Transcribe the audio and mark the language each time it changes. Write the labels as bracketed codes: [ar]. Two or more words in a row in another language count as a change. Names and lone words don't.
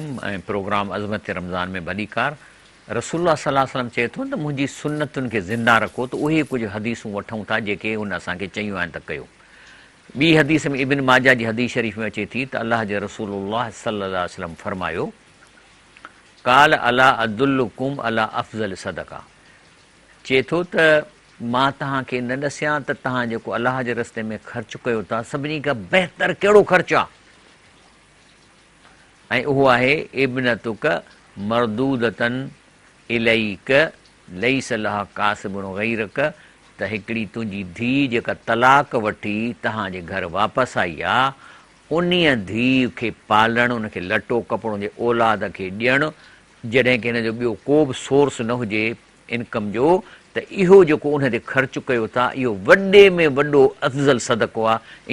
[sd] ऐं प्रोग्राम अज़मत रमज़ान में भली कार। [ar] رسول الله صلى الله عليه وسلم [sd] चए थो त मुंहिंजी सुन्नतुनि खे ज़िंदा रखो, त उहे कुझु हदीसूं वठूं था जेके हुन असांखे चयूं आहिनि त कयो। ॿी हदीस में इब्न माजा जी हदीस शरीफ़ में अचे थी त अलाह जे [ar] رسول الله صلى الله عليه وسلم [sd] फरमायो, [ar] قال ألا أدلكم على أفضل صدقة, [sd] चए थो त मां तव्हांखे न ॾसियां त तव्हां जेको अलाह जे रस्ते में ख़र्चु कयो था सभिनी खां बहितर कहिड़ो ख़र्चु आहे, ऐं उहो आहे [ar] ابنتك مردودة إليك ليس لها كاسب غيرك, [sd] त हिकिड़ी तुंहिंजी धीउ जेका तलाक वठी तव्हांजे घर वापसि आई आहे, उन्हीअ धीउ खे पालणु, उनखे लटो कपिड़ो जे औलाद खे ॾियणु, जॾहिं की हिन जो ॿियो को बि सोर्स न हुजे इनकम जो, त त इहो जेको उन ते ख़र्चु कयो था इहो वॾे में वॾो अफ़ज़ल सदको आहे।